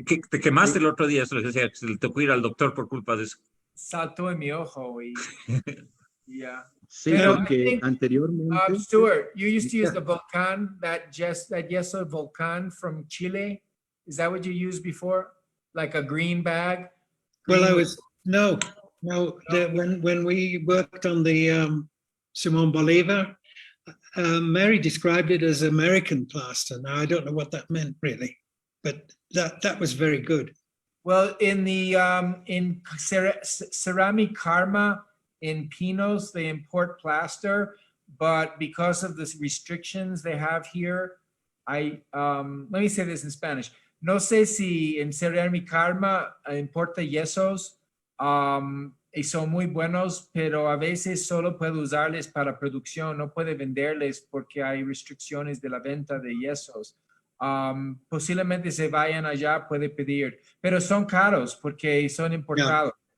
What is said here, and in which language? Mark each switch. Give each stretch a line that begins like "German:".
Spanish: te quemaste el otro día, eso les decía, que te tocó ir al doctor por culpa de eso. Saltó en mi ojo y Sí, porque anteriormente...
English: Stuart, you used to use the volcán, that yeso volcán from Chile. Is that what you used before? Like a green bag? Well, when we worked on the Simón Bolívar, Mary described it as American plaster. Now, I don't know what that meant really, but that was very good. Well, in the in Ceramic Karma, in Pinos, they import plaster, but because of the restrictions they have here, let me say this in Spanish.
Spanish: No sé si en Ceramic Karma importa yesos y son muy buenos, pero a veces solo puede usarles para producción, no puede venderles porque hay restricciones de la venta de yesos. Posiblemente se vayan allá, puede pedir, pero son caros porque son importados.